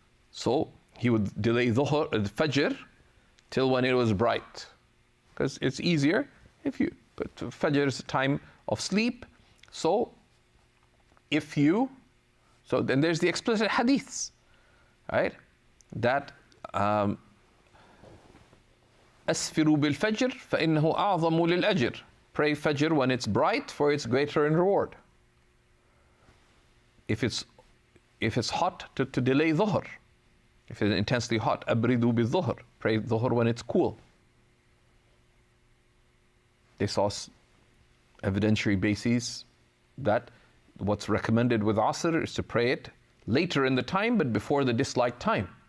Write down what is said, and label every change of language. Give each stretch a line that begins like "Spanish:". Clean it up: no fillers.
English: So he would delay Fajr till when it was bright, because it's easier but Fajr is a time of sleep. So then there's the explicit hadiths, right? That
Arabic: أسفروا بالفجر فإنه أعظم للأجر.
English: Pray Fajr when it's bright, for it's greater in reward. If it's hot, to delay dhuhr. If it's intensely hot,
Arabic: أبردوا بالظهر.
English: Pray dhuhr when it's cool. They saw evidentiary bases that what's recommended with Asr is to pray it later in the time, but before the disliked time.